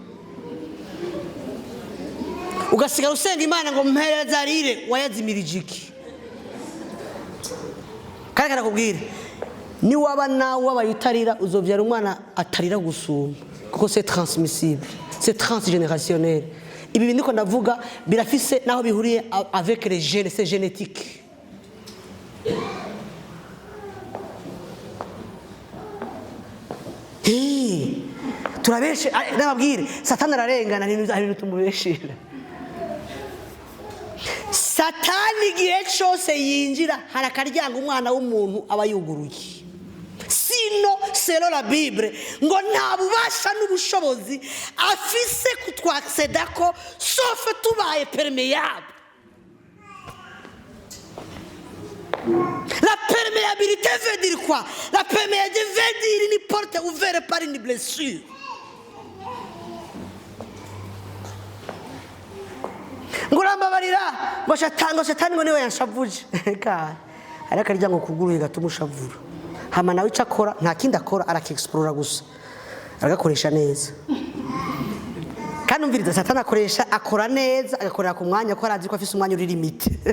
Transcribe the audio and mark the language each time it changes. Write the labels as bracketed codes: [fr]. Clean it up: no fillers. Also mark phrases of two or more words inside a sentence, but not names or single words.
[rn] ugasigara usenga Imana ngo mpereza arire wayazimirije iki kandi nakubwire ni waba nawe wabayitarira uzovyara umwana atarira gusuma kuko [fr] c'est transmissible c'est transgénérationnel [rn] ibi bintu ko ndavuga birafise naho bihuriye [fr] avec les gènes c'est génétique [rn] turabeshe nababwire satani ararengana ibintu tumubeshera satani igihe cyose yinjira hari akaryango umwana w'umuntu aba yuguruye sino [fr] selon la Bible [rn] ngo nta bubasha n'ubushobozi afise kutwacceda ko sauf tubaye perméable. [fr] La perméabilité veut dire quoi? La perméabilité veut dire une porte ouverte par une blessure. [rn] Ngurambabarira ngo shatani ngo niwe yanshavuje ka ariko arya ngo kuguruye gatuma ushavura hama nawe icakora nta kindi akora arakiexplora gusa aragakoresha neza kandi umviriza satani akora neza agakorera ku mwanya ko arazi ko afise umwanya uri limite